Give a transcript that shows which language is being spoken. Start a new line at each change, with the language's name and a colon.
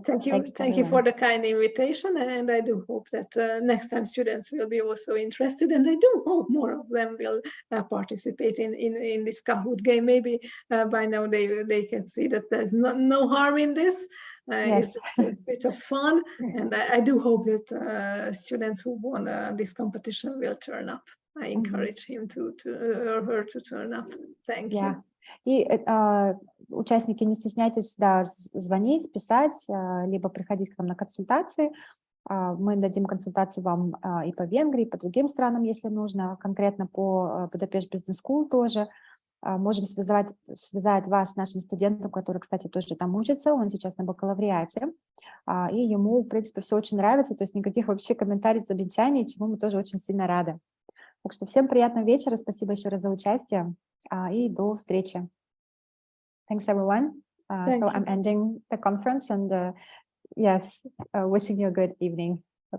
English: thank you for the kind invitation, and I do hope that next time students will be also interested, and I do hope more of them will participate in this Kahoot game. Maybe by now they can see that there's no harm in this. Yes. It's just a bit of fun, and I do hope that students who won this competition will turn up. I encourage him or her to turn up. Thank you.
Russian: И участники, не стесняйтесь, звонить, писать, либо приходить к нам на консультации. Мы дадим консультации вам и по Венгрии, и по другим странам, если нужно, конкретно по Будапешт Business School тоже. Можем связать вас с нашим студентом, который, кстати, тоже там учится, он сейчас на бакалавриате, и ему, в принципе, все очень нравится, то есть никаких вообще комментариев, замечаний, чему мы тоже очень сильно рады. Так что всем приятного вечера, спасибо еще раз за участие, и до встречи.
English: Thanks, everyone. So I'm ending the conference and yes, wishing you a good evening. Bye